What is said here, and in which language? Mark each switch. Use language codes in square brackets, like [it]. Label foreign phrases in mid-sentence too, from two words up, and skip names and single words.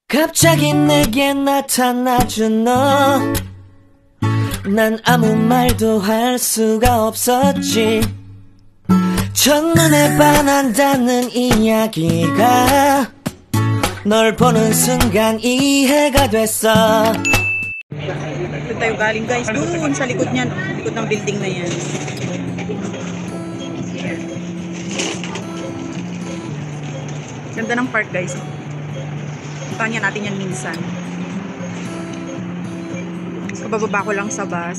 [ko] 갑자기 내게 나타나준 너, 난 아무 말도 할 수가 없었지. 첫눈에 반한다는 이야기가 널 보는 순간 이해가 됐어. [tl] Doon tayo galing guys, doon sa likod niyan, likod ng building na yan. Ganda ng park guys. Puntahan natin yan minsan. Kabababa ko lang sa bus.